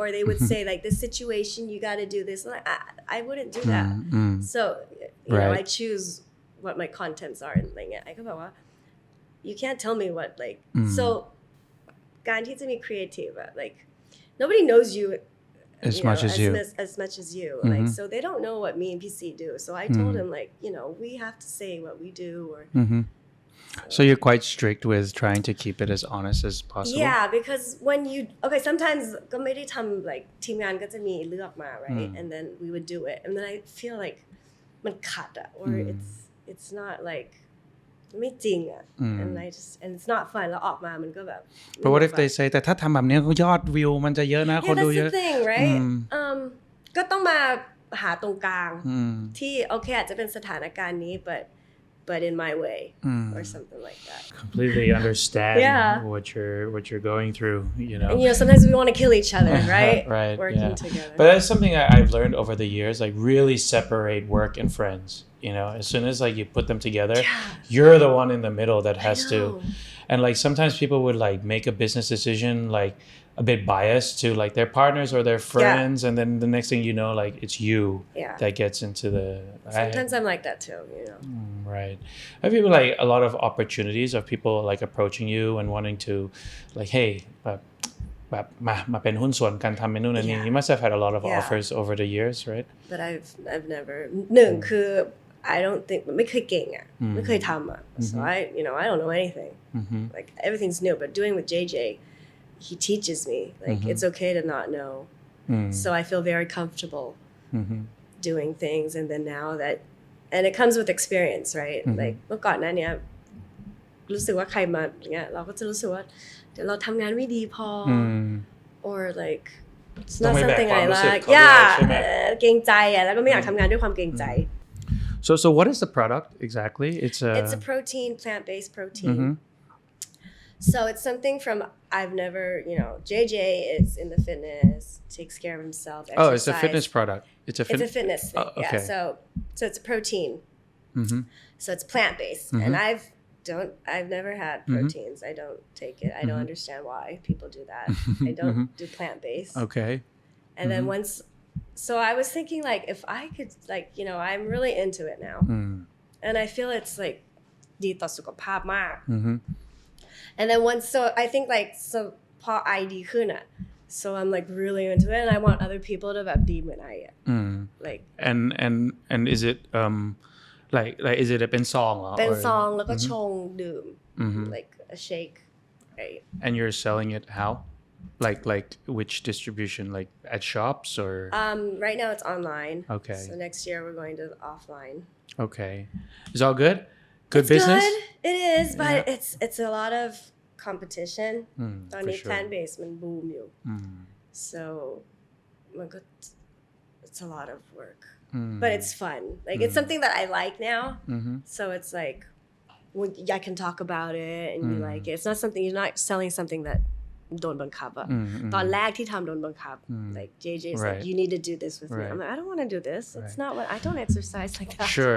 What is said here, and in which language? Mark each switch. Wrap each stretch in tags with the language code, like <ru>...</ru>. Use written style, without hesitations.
<en>or they would say like this situation you got to do this and I wouldn't do that so you know I choose what my contents are and like I goว่า you can't tell me what like so การที่จะมี creative like nobody knows you as much as you like so they don't know what me and PC do so I told him like you know we have to say what we do or so you're quite strict with trying to keep it as honest as possible yeah because when you okay sometimes</en> <th>ก็ไม่ได้ทำ</th> <en>like</en> <th>ทีมงานก็จะมีเลือกมา</th> <en>right and then we would do it and then I feel like มันขัดอะor it's not like ไม่จริงอะ and it's not fun</en> <th>แล้วออกมามันก็แบบ</th> <en>but what if they say</en> <th>แต่ถ้าทำแบบนี้ยอดวิวมันจะเยอะนะคนดูเยอะ</th> <en>that's the thing right</en> <th>ก็ต้องมาหาตรงกลางที่โอเคอาจจะเป็นสถานการณ์นี้</th> <en>but in my way or something like that completely understand what you're going through you know and you know sometimes we want to kill each other right working together but that's something I've learned over the years like really separate work and friends you know as soon as like you put them together you're the one in the middle that has to and like sometimes people would like make a business decision like a bit biased to like their partners or their friends and then the next thing you know like it's you that gets into the sometimes I'm like that too you know right have you like a lot of opportunities of people like approaching you and wanting to like hey</en> <th>แบบมาเป็นหุ้นส่วนกันทำเมนูนี้</th> <en>you must have had a lot of offers over the years right but I've never หนึ่งคือ I don't think</en> <th>ไม่เคยเก่งอ่ะไม่เคยทำอ่ะ</th> <en>so I don't know anything like everything's new but doing with JJ he teaches me like it's okay to not know so I feel very comfortable doing things and then now that and it comes with experience right like</en> <th>เมื่อก่อนหน้านี้ รู้สึกว่าใครมาอย่างเงี้ยเราก็จะรู้สึกว่าเดี๋ยวเราทำงานไม่ดีพอ</th> <en>or like it's not something I like</en> <th>เกรงใจอ่ะแล้วก็ไม่อยากทำงานด้วยความเกรงใจ</th> <en>so what is the product exactly it's a protein plant-based protein So it's something from I've never, JJ is in the fitness, takes care of himself. Exercise. Oh, it's a fitness product. It's a fitness thing. Oh, okay. Yeah. So it's a protein. So it's plant-based, and I've never had proteins. I don't take it. I don't understand why people do that. I don't do plant-based. Okay. And then so I was thinking like if I could I'm really into it now, and I feel it's like</en> <th>ดีต่อสุขภาพมาก</th> <en>and then so I think so พอไอดีขึ้นอ่ะ so I'm like really into it and I want other people to</en> <th>แบบดีเหมือนไออ่ะ</th> <en>like and is it like is it</en> <th>เป็นซองเหรอ เป็นซองแล้วก็ชงดื่ม</th> <en>like a shake right and you're selling it how like which distribution like at shops or right now it's online okay so next year we're going to offline okay is all good Good it's business? Good. It is, but it's a lot of competition.</en> <th>ตอนนี้ plant-based มัน boom อยู่ so มันก็</th> <en>it's a lot of work. But it's fun. Like it's something that I like now. So it's like I can talk about it and you like it. It's not something you're not selling something that</en> <th>โดนบังคับอะตอนแรกที่ทำโดนบังคับ</th> <en>like JJ is like you need to do this with me I'm like I don't want to do this it's not what I don't exercise like that</en>